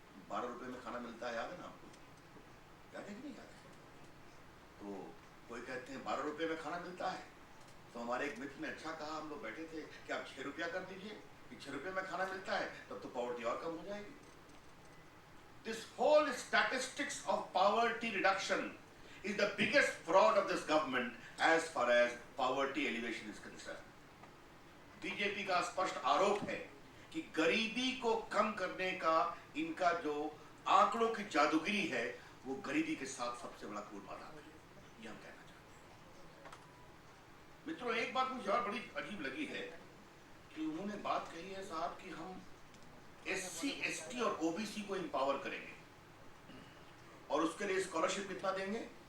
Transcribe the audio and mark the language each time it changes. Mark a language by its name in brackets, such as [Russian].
[Hindi] 12 रुपए में खाना मिलता है, याद है ना आपको? याद है कि नहीं याद है? तो कोई कहते हैं 12 रुपए में खाना मिलता है, तो हमारे एक मित्र ने अच्छा कहा, हम लोग बैठे थे कि आप 6 रुपया कर दीजिए, कि 6 रुपए में खाना मिलता है, तब तो पॉवर्टी और कम हो जाएगी। [English] This whole statistics of poverty reduction is the biggest fraud of this government as far as poverty alleviation is concerned. [Hindi] BJP का स्पष्ट आरोप है कि गरीबी को कम करने का इनका जो आंकड़ों की जादूगिरी है, वो गरीबी के साथ सबसे बड़ा कूटबाधा है, ये हम कहना चाहते हैं। मित्रों, एक बात मुझे और बड़ी अजीब लगी है कि उन्होंने बात कही है साहब कि हम SC, ST और OBC को इंपावर करेंगे और उसके लिए स्कॉलरशिप कितना देंगे?